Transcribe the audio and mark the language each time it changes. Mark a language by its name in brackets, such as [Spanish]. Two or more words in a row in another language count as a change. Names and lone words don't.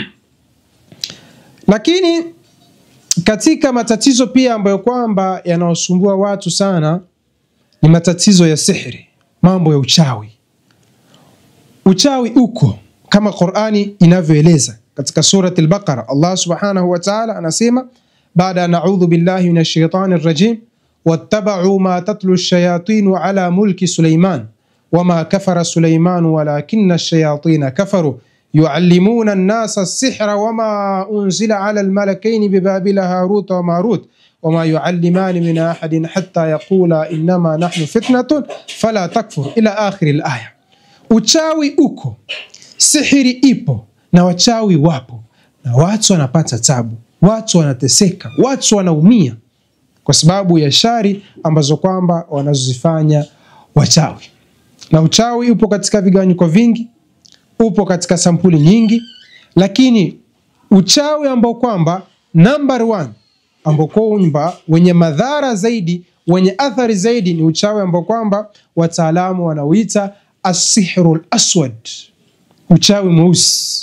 [Swahili] Lakini katika matatizo pia ambayo kwamba yanaosumbua watu sana ni matatizo ya sihiri, mambo ya uchawi. Uchawi uko kama Qur'ani inavyoeleza katika [Arabic] سورة البقرة. الله سبحانه وتعالى [Swahili] anasema baada [Arabic] نعوذ بالله من الشيطان الرجيم واتبعوا ما تتلو الشياطين على ملك سليمان وما كفر سليمان ولكن الشياطين كفروا يعلمون الناس السحر وما أنزل على الملكين ببابل هاروت وماروت وما يعلمان من أحد حتى يقولا إنما نحن فتنة فلا تكفر إلى آخر الآية. [Swahili] Uchawi uko, sihiri ipo, na wachawi wapo, na watu wanapata tabu, watu wanateseka, watu wanaumia kwa sababu ya shari ambazo kwamba wanazozifanya wachawi. Na uchawi upo katika vigawanyiko vingi, upo katika sampuli nyingi, lakini uchawi ambao kwamba number 1 ambao kwamba wenye madhara zaidi, wenye athari zaidi, ni uchawi ambao kwamba wataalamu wanauita [Arabic] السحر الأسود, [Swahili] uchawi mweusi.